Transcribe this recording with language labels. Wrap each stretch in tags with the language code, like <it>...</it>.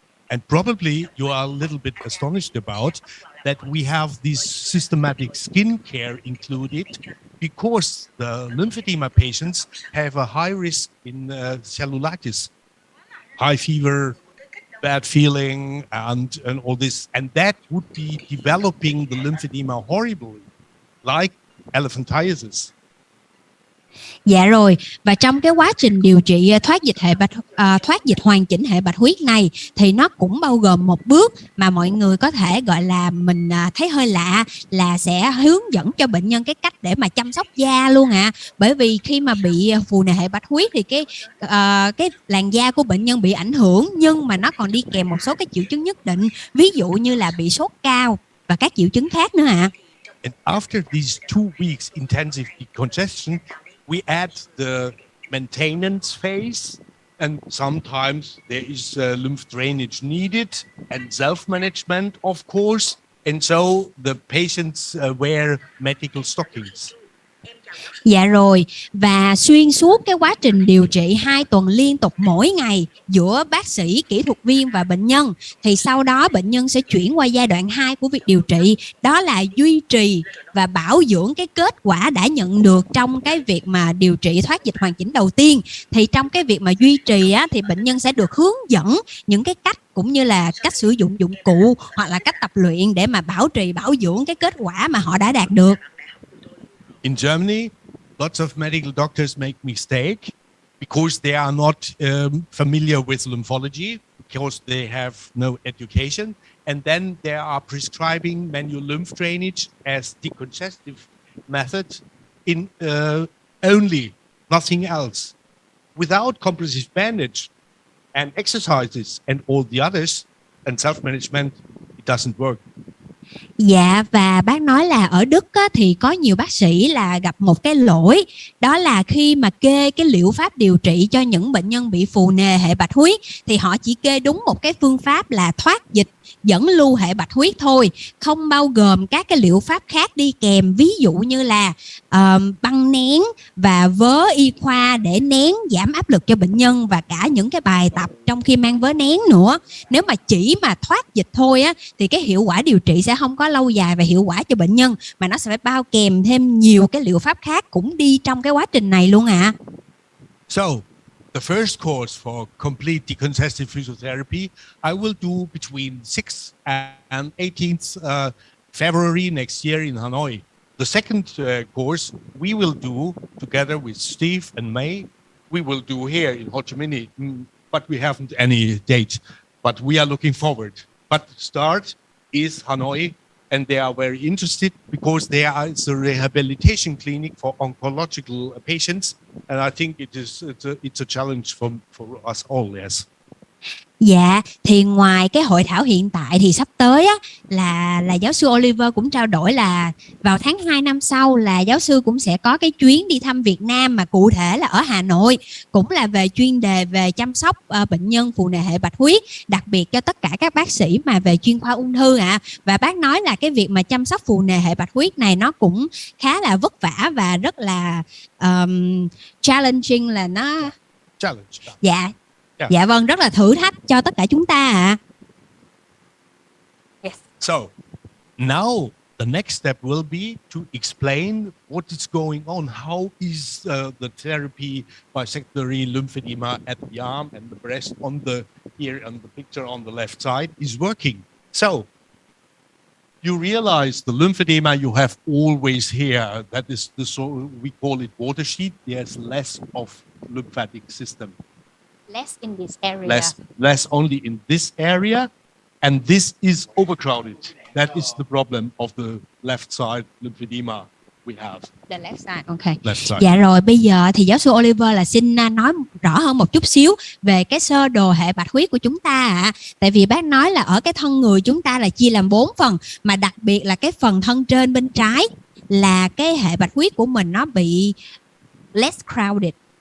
<en>And probably you are a little bit astonished about that we have this systematic skin care included because the lymphedema patients have a high risk in cellulitis, high fever, bad feeling, and all this. And that would be developing the lymphedema horribly, like elephantiasis.</en> <vi>Dạ rồi, và trong cái quá trình điều trị thoát dịch hoàn chỉnh hệ bạch huyết này thì nó cũng bao gồm một bước mà mọi người có thể gọi là mình thấy hơi lạ, là sẽ hướng dẫn cho bệnh nhân cái cách để mà chăm sóc da luôn ạ. Bởi vì khi mà bị phù nề hệ bạch huyết thì cái làn da của bệnh nhân bị ảnh hưởng, nhưng mà nó còn đi kèm một số cái triệu chứng nhất định, ví dụ như là bị sốt cao và các triệu chứng khác nữa ạ.</vi> <en>And after these 2 weeks intensive decongestion, we add the maintenance phase, and sometimes there is lymph drainage needed and self-management, of course. And so the patients wear medical stockings.</en> <vi>Dạ rồi, và xuyên suốt cái quá trình điều trị 2 tuần liên tục mỗi ngày giữa bác sĩ, kỹ thuật viên và bệnh nhân thì sau đó bệnh nhân sẽ chuyển qua giai đoạn 2 của việc điều trị, đó là duy trì và bảo dưỡng cái kết quả đã nhận được trong cái việc mà điều trị thoát dịch hoàn chỉnh đầu tiên. Thì trong cái việc mà duy trì thì bệnh nhân sẽ được hướng dẫn những cái cách cũng như là cách sử dụng dụng cụ hoặc là cách tập luyện để mà bảo trì, bảo dưỡng cái kết quả mà họ đã đạt được.</vi> <en>In Germany, lots of medical doctors make mistake because they are not familiar with lymphology, because they have no education, and then they are prescribing manual lymph drainage as decongestive method in only, nothing else, without compressive bandage and exercises and all the others and self-management. It doesn't work.</en> <vi>Dạ, và bác nói là ở Đức thì có nhiều bác sĩ là gặp một cái lỗi, đó là khi mà kê cái liệu pháp điều trị cho những bệnh nhân bị phù nề hệ bạch huyết thì họ chỉ kê đúng một cái phương pháp là thoát dịch dẫn lưu hệ bạch huyết thôi, không bao gồm các cái liệu pháp khác đi kèm, ví dụ như là băng nén và vớ y khoa để nén giảm áp lực cho bệnh nhân và cả những cái bài tập trong khi mang vớ nén nữa. Nếu mà chỉ mà thoát dịch thôi thì cái hiệu quả điều trị sẽ không có lâu dài và hiệu quả cho bệnh nhân, mà nó sẽ phải bao kèm thêm nhiều cái liệu pháp khác cũng đi trong cái quá trình này luôn ạ.</vi> <en>So, the first course for complete decongestive physiotherapy, I will do between 6th and 18th February next year in Hanoi. The second course we will do together with Steve and May. We will do here in Ho Chi Minh, but we haven't any date. But we are looking forward. But start is Hanoi, and they are very interested because there is a rehabilitation clinic for oncological patients, and I think it's a challenge for us all. Yes.</en> <vi>Dạ, thì ngoài cái hội thảo hiện tại thì sắp tới là giáo sư Oliver cũng trao đổi là vào tháng 2 năm sau là giáo sư cũng sẽ có cái chuyến đi thăm Việt Nam, mà cụ thể là ở Hà Nội, cũng là về chuyên đề về chăm sóc bệnh nhân phù nề hệ bạch huyết, đặc biệt cho tất cả các bác sĩ mà về chuyên khoa ung thư ạ. Và bác nói là cái việc mà chăm sóc phù nề hệ bạch huyết này nó cũng khá là vất vả và rất là challenging, là nó</vi> <en>challenge. Yeah.</en> <vi>Dạ vâng, rất là thử thách cho tất cả chúng ta ạ.</vi> <en>Yes. So, now the next step will be to explain what is going on. How is the therapy by secondary lymphedema at the arm and the breast on the here on the picture on the left side is working. So you realize the lymphedema you have always here, that is the, so we call it water sheet. There's less of lymphatic system. Less in this area. Less only in this area, and this is overcrowded. That is the problem of the left side lymphedema we have. The left side, okay. Left side.</en> <vi>Dạ rồi, bây giờ thì giáo sư Oliver là xin nói rõ hơn một chút xíu về cái sơ đồ hệ bạch huyết của chúng ta ạ. Tại vì bác nói là ở cái thân người chúng ta là chia làm 4 phần, mà đặc biệt là cái phần thân trên bên trái là cái hệ bạch huyết của mình nó bị</vi> <en>less crowded.</en>